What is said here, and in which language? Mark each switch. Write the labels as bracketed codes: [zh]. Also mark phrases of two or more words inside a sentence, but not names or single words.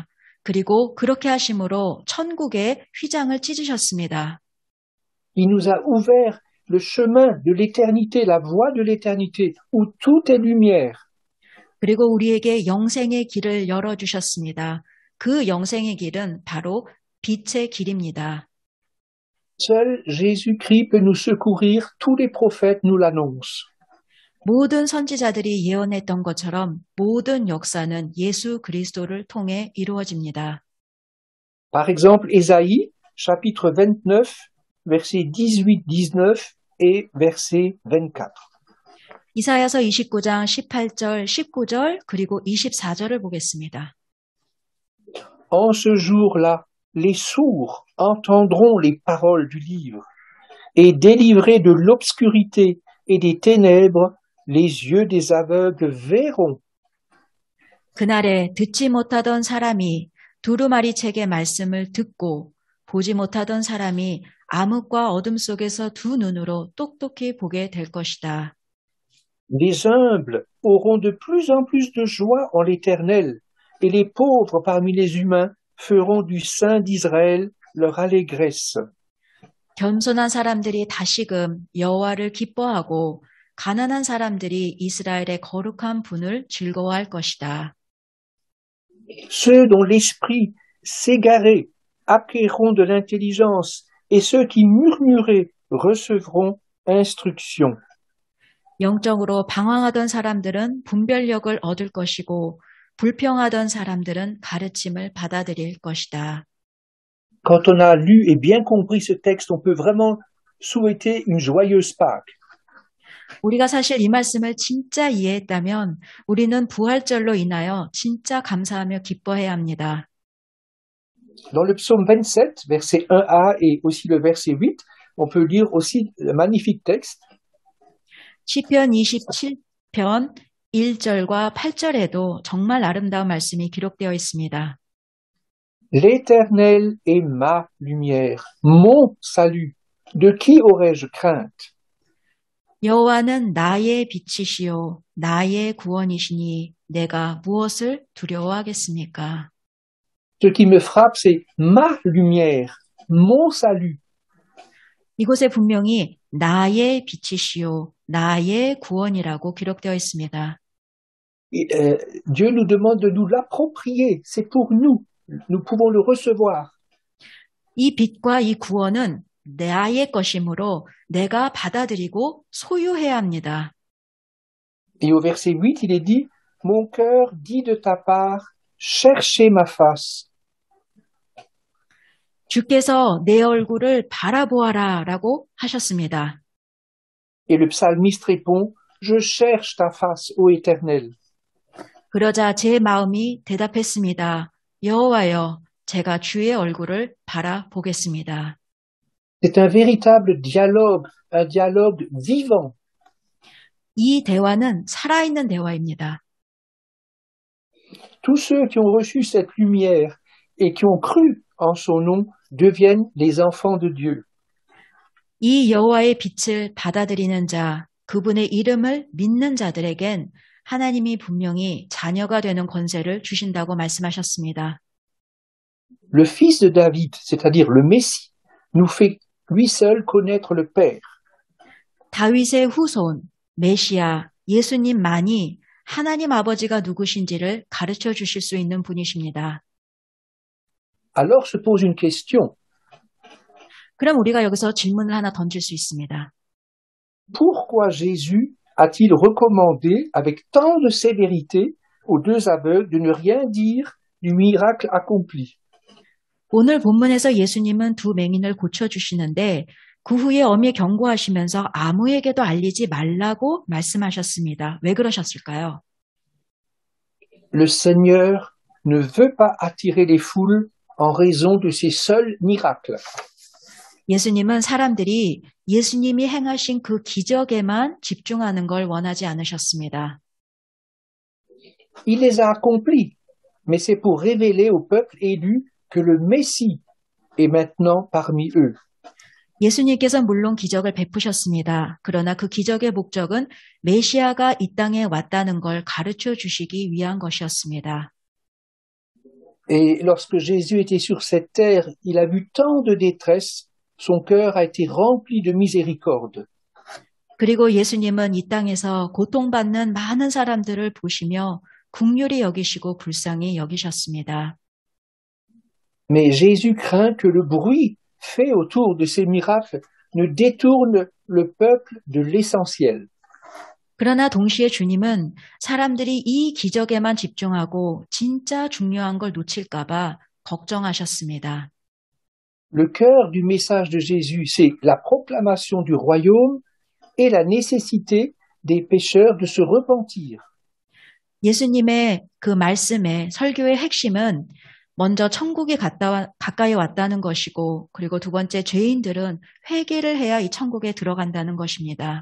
[ko] 그리고 그렇게 하심으로 천국의 휘장을 찢으셨습니다. [fr] Il nous a ouvert le chemin de l'éternité, la voie de l'éternité, où tout est lumière. [ko] 그리고 우리에게 영생의 길을 열어주셨습니다. 그 영생의 길은 바로 빛의 길입니다. [fr] Seul Jésus-Christ peut nous secourir, tous les prophètes nous l'annoncent. [ko] 모든 선지자들이 예언했던 것처럼 모든 역사는 예수 그리스도를 통해 이루어집니다. [fr] Par exemple, Ésaïe, chapitre 29, versets 18, 19 et verset 24. [ko] 이사야서 29장 18절, 19절 그리고 24절을 보겠습니다. [fr] En ce jour-là, les sourds entendront les paroles du livre, et délivrés de l'obscurité et des ténèbres, les yeux des aveugles verront. [ko] 그날에 듣지 못하던 사람이 두루마리 책의 말씀을 듣고 보지 못하던 사람이 암흑과 어둠 속에서 두 눈으로 똑똑히 보게 될 것이다. [fr] Les humbles auront de plus en plus de joie en l'Éternel, et les pauvres parmi les humains feront du Saint d'Israël leur allégresse. [ko] 겸손한 사람들이 다시금 여호와를 기뻐하고 가난한 사람들이 이스라엘의 거룩한 분을 즐거워할 것이다. [fr] Ceux dont l'esprit s'égarait acquerront de l'intelligence, et ceux qui murmuraient recevront instruction. [ko] 영적으로 방황하던 사람들은 분별력을 얻을 것이고 불평하던 사람들은 가르침을 받아들일 것이다. [fr] Quand on a lu et bien compris ce texte, on peut vraiment souhaiter une joyeuse Pâques. [ko] 우리가 사실 이 말씀을 진짜 이해했다면 우리는 부활절로 인하여 진짜 감사하며 기뻐해야 합니다. [fr] Dans le psaume 27, verset 1a et aussi le verset 8, on peut lire aussi le magnifique texte. [ko] 시편 27편 1절과 8절에도 정말 아름다운 말씀이 기록되어 있습니다. [fr] L'Éternel est ma lumière, mon salut. De qui aurais-je crainte? [ko] 여호와는 나의 빛이시요 나의 구원이시니 내가 무엇을 두려워하겠습니까? [fr] Ce qui me frappe, c'est ma lumière, mon salut. [ko] 이곳에 분명히 나의 빛이시요 나의 구원이라고 기록되어 있습니다. [fr] Dieu nous demande de nous l'approprier. C'est pour nous. Nous pouvons le recevoir. [ko] 이 빛과 이 구원은 나의 것이므로 내가 받아들이고 소유해야 합니다. [fr] Et au verset 8, il est dit, mon cœur dit de ta part, cherchez ma face. [ko] 주께서 내 얼굴을 바라보아라 라고 하셨습니다. [fr] Et le psalmiste répond, je cherche ta face, ô Éternel. [ko] 그러자 제 마음이 대답했습니다. 여호와여, 제가 주의 얼굴을 바라보겠습니다. [fr] C'est un véritable dialogue, un dialogue vivant. [ko] 이 대화는 살아있는 대화입니다. [fr] Tous ceux qui ont reçu cette lumière et qui ont cru en son nom deviennent les enfants de Dieu. [ko] 이 여호와의 빛을 받아들이는 자, 그분의 이름을 믿는 자들에겐 하나님이 분명히 자녀가 되는 권세를 주신다고 말씀하셨습니다. [fr] Le fils de David, c'est-à-dire le Messie, nous fait lui seul connaître le Père. [ko] 다윗의 후손, 메시아, 예수님만이 하나님 아버지가 누구신지를 가르쳐 주실 수 있는 분이십니다. [fr] Alors se pose une question. [ko] 그럼 우리가 여기서 질문을 하나 던질 수 있습니다. [fr] Pourquoi Jésus a-t-il recommandé avec tant de sévérité aux deux aveugles de ne rien dire du miracle accompli? [ko] 오늘 본문에서 예수님은 두 맹인을 고쳐주시는데 그 후에 엄히 경고하시면서 아무에게도 알리지 말라고 말씀하셨습니다. 왜 그러셨을까요? [fr] Le Seigneur ne veut pas attirer les foules en raison de ses seuls miracles. [ko] 예수님은 사람들이 예수님이 행하신 그 기적에만 집중하는 걸 원하지 않으셨습니다. [fr] Il les a accomplis, mais c'est pour révéler au peuple élu que le Messie est maintenant parmi eux. [ko] 예수님께서 물론 기적을 베푸셨습니다. 그러나 그 기적의 목적은 메시아가 이 땅에 왔다는 걸 가르쳐 주시기 위한 것이었습니다. [fr] Et lorsque Jésus était sur cette terre, il a vu tant de détresse, son cœur a été rempli de miséricorde. [ko] 그리고 예수님은 이 땅에서 고통받는 많은 사람들을 보시며 긍휼히 여기시고 불쌍히 여기셨습니다. [fr] Mais Jésus craint que le bruit fait autour de ces miracles ne détourne le peuple de l'essentiel. [ko] 그러나 동시에 주님은 사람들이 이 기적에만 집중하고 진짜 중요한 걸 놓칠까 봐 걱정하셨습니다. [fr] Le cœur du message de Jésus, c'est la proclamation du royaume et la nécessité des pécheurs de se repentir. [ko] 예수님의 그 말씀의 설교의 핵심은 먼저 천국이 가까이 왔다는 것이고 그리고 두 번째 죄인들은 회개를 해야 이 천국에 들어간다는 것입니다.